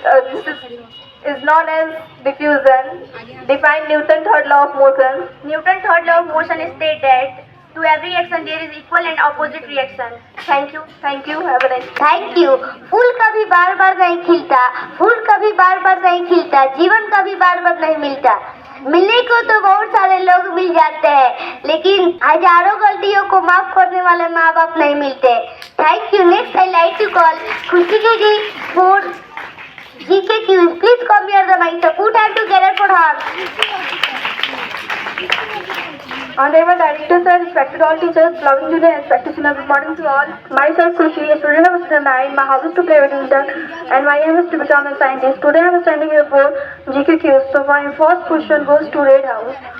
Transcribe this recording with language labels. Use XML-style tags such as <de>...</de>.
<en>This is known as diffusion. Define Newton's third law of motion. Newton's third law of motion states that to every action there is equal and opposite reaction. Thank you. Have a nice day. Thank you.</en> <hi>फूल कभी बार बार नहीं खिलता, फूल कभी बार बार नहीं खिलता, जीवन कभी बार बार नहीं मिलता. मिलने को तो बहुत सारे लोग मिल जाते हैं, लेकिन हजारों गलतियों को माफ करने वाले माँ बाप नहीं मिलते.</hi> <en>Thank you. Next I like to call Khushi ji for GK Quiz. Please come here the mic. Put hand together for her. Honorable Director Sir, respected all teachers, loving junior and practitioners, good morning to all. Myself Sushi, a student of standard 9. My hobby is to play badminton and my aim is to become a scientist. Today I am standing here for GK Quiz. So my first question goes to Red House.</en>